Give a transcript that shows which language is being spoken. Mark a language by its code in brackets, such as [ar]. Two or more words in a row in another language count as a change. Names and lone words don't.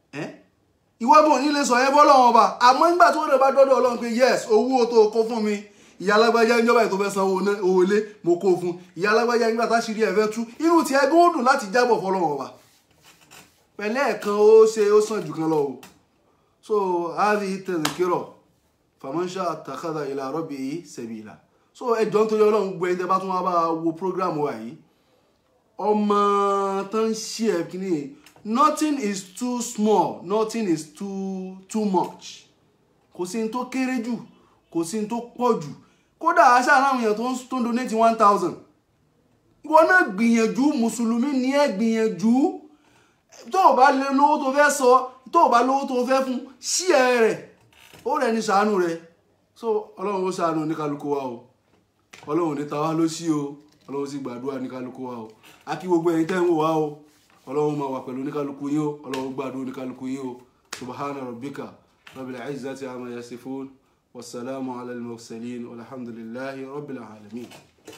[yo] ìwọ bò nílé sọ yẹn fọlọ́run ọba àmọ́ nígbà tí wọ́n bá dọ́dọ̀ ọlọ́run pé yes owó tó kó fún mi ìyá alágbájá níjọba tó fẹ́ san owó lé mo kó fún ìyá alágbájá nígbà táṣírí ẹ̀ fẹ́ tú irú tí ẹgbẹ́ ó dùn láti jábọ̀ fọlọ́wọ́ wa pẹ̀lẹ́ ẹ̀kan ó sàn jù kan lọ o so [ar] هذه تذكرة فمن شاء اتخذ إلى ربه سبيلا [yo] so ẹjọ́ nítorí ọlọ́run gbọ́ ẹni tẹ́ bá tún wá bá wo program wa yìí ọmọ tó ń ṣe ẹ̀ kí ni [en] nothing is too small nothing is too much [yo] kò sí ní tó kéré jù kò sí ní tó pọ̀ jù kódà aṣáá láwọn èèyàn tó ń donate 1000 ìwọ náà gbìyànjú mùsùlùmí ní ẹ gbìyànjú tó o bá lè lówó tó fẹ́ sọ tó o bá lówó tó fẹ́ fún sí ẹ rẹ̀ ó rẹ̀ ní ṣàánú rẹ̀ so ọlọ́run ó ṣàánú oníkálukú wa o ọlọ́run ní tàwa ló sí o ọlọ́run sì gbàdúrà oníkálukú wa o àkí gbogbo ẹ̀yin tẹ́ ń wò wá o ọlọ́run máa wà pẹ̀lú oníkálukú yín o ọlọ́run gbàdúrà oníkálukú yín o [ar] سبحان ربك رب العزة عما يصفون وسلام على المرسلين والحمد لله رب العالمين.